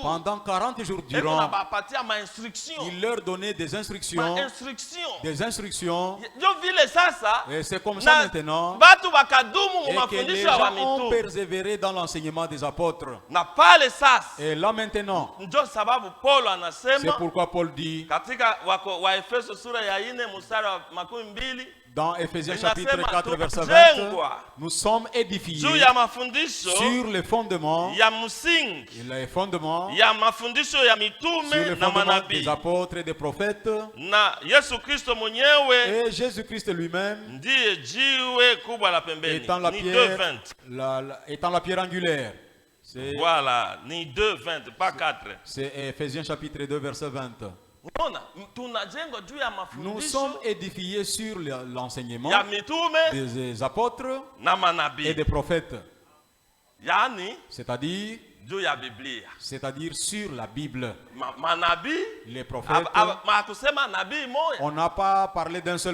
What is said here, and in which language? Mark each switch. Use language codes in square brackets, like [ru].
[fr] pendant 40 jours [sw] Eko [fr] durant. [sw] nabapatia ma instruction. [fr] Il leur donnait des instructions. Des instructions. [sw] Ndio vile sasa [fr] Et c'est comme ça maintenant [sw] batu bakadumu mu [fr] et que les [sw] mafundisho ya [fr] gens ont [sw] wamitume. [fr] persévéré dans l'enseignement des apôtres. [sw] Na pale sasa [fr] Et là maintenant, [sw] ndio sababu Paulo [fr] c'est [sw] anasema [fr] pourquoi Paul dit [sw] katika Waefeso sura ya 4 mstari wa 12, [fr] Dans Ephésiens [sw] Inasema, [fr] chapitre 4 verset 20, [sw] tukajengwa [fr] nous sommes [sw] juu [fr] édifiés [sw] ya mafundisho [fr] sur les fondements, [sw] ya msingi [fr] les fondements, [sw] ya mafundisho ya [fr] sur [sw] mitume [fr] les [sw] na [fr] fondements [sw] manabii [fr] des apôtres et des prophètes, [sw] na Yesu Kristo mwenyewe [fr] et Jésus-Christ lui-même [sw] ndiye jiwe kubwa la pembeni. [fr] étant la [sw] Ni [fr] pierre, 2:20. étant la pierre angulaire. C'est Voilà, ni 2:20, pas 4. c'est Ephésiens chapitre 2 verset 20. [sw] Unaona, tunajengwa juu ya [fr] Nous sommes [sw] mafundisho [fr] édifiés sur l'enseignement [sw] ya mitume [fr] des apôtres [sw] na [fr] et [sw] manabii, [fr] des prophètes, [sw] yaani [fr] c'est-à-dire [sw] juu ya Biblia. [fr] sur la Bible. [sw] Manabii [fr] Les prophètes, [sw] hakusema nabii moja [fr] on n'a pas parlé d'un seul